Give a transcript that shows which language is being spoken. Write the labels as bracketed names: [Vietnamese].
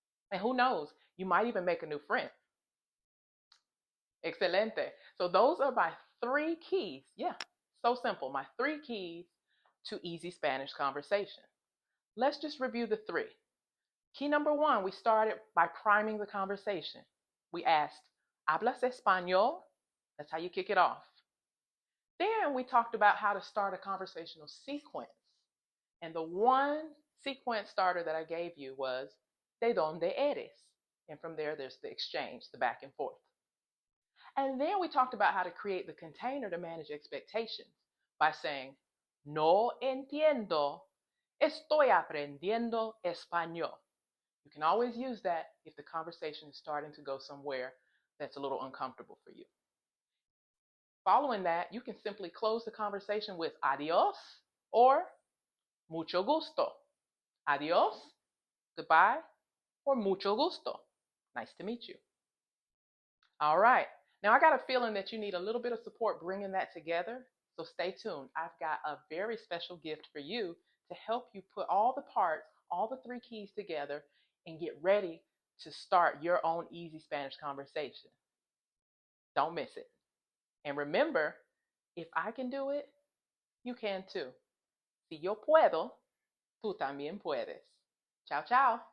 [English] And who knows, you might even make a new friend. [Spanish] Excelente. [English] So those are my 3 keys. Yeah, so simple. My 3 keys to easy Spanish conversation. Let's just review the 3. Key number 1, we started by priming the conversation. We asked, [Spanish] ¿hablas español? [English] That's how you kick it off. Then we talked about how to start a conversational sequence. And the one sequence starter that I gave you was, [Spanish] ¿de dónde eres? [English] And from there, there's the exchange, the back and forth. And then we talked about how to create the container to manage expectations by saying, [Spanish] no entiendo, estoy aprendiendo español. [English] You can always use that if the conversation is starting to go somewhere that's a little uncomfortable for you. Following that, you can simply close the conversation with adios or [Spanish] mucho gusto. [English] Adios, goodbye, or [Spanish] mucho gusto. [English] Nice to meet you. All right. Now, I got a feeling that you need a little bit of support bringing that together. So stay tuned. I've got a very special gift for you to help you put all the parts, all the three keys together, and get ready to start your own easy Spanish conversation. Don't miss it. And remember, if I can do it, you can too. [Spanish] Si yo puedo, tú también puedes. [Italian] Ciao, ciao.